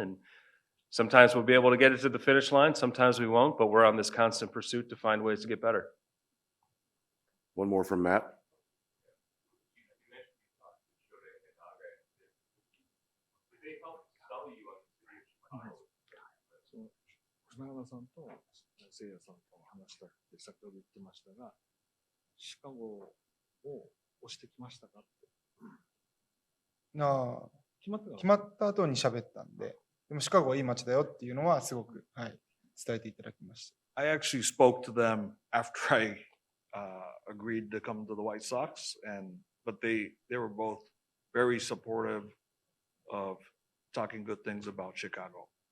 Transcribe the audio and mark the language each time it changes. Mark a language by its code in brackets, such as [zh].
[en] And sometimes we'll be able to get it to the finish line. Sometimes we won't, but we're on this constant pursuit to find ways to get better. One more from Matt. They help sell you on the [ja] 船原さんと聖也さんと話したって先ほど言ってましたが、シカゴを押してきましたかって。決まった後に喋ったんで、でもシカゴはいい街だよっていうのはすごく、はい、伝えていただきました。 [en] I actually spoke to them after I agreed to come to the White Sox, but they were both very supportive of talking good things about Chicago.